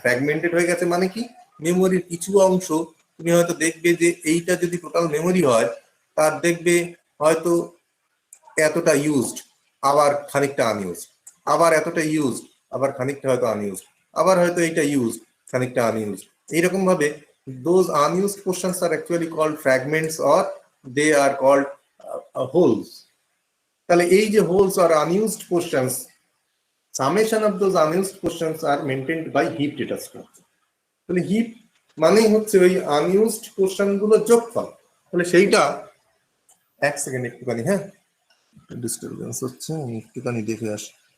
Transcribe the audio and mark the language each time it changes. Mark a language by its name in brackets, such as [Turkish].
[Bangla] Fragmented হয়ে গেছে মানে কি? মেমোরির কিছু অংশ তুমি হয়তো দেখবে যে এইটা যদি টোটাল মেমোরি হয়, তার দেখবে হয়তো এতটা ইউজড, আবার খানিকটা আনইউজড, আবার এতটা ইউজড, আবার খানিকটা হয়তো আনইউজড, আবার হয়তো এইটা ইউজড, খানিকটা আনইউজড। এইরকম ভাবে [English] those unused portions are actually called fragments or they are called holes. [Bangla] তাহলে এই যে [English] Holes আর unused portions, summation of those unused portions are maintained by heap data structure. [Bangla] তাহলে হিপ মানেই হচ্ছে ওই আনইউজড পোর্শন গুলো যোগফল। তাহলে সেইটা, এক সেকেন্ড একটুখানি, হ্যাঁ ডিস্টারবেন্স হচ্ছে, আমি একটুখানি দেখে আসি।